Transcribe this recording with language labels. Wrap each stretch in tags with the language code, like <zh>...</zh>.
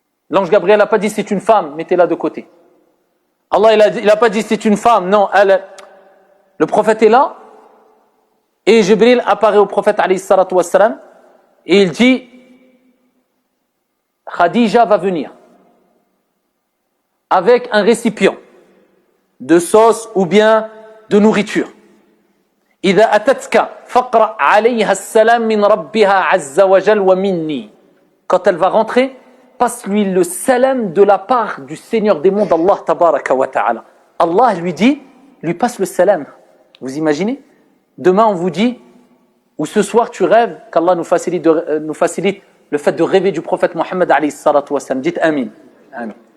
<fr>L'ange Gabriel n'a pas dit c'est une femme, mettez-la de côté. Allah il a pas dit c'est une femme, non, le prophète est là et Jibril apparaît au prophète alayhi salatu wassalam et il dit Khadija va venir avec un récipient de sauce ou bien de nourriture.</fr> <ar>إذا أتتك فقرأ عليها السلام من ربها عز وجل ومني.</ar> <fr>Quand elle va rentrer, passe-lui le salam de la part du Seigneur des mondes, Allah tabaraka wa ta'ala. Allah lui passe le salam. Vous imaginez? Demain on vous dit, ou ce soir tu rêves, qu'Allah nous facilite le fait de rêver du prophète Mohammed alayhi salatu wa sallam. Dites amin. Amin.</fr>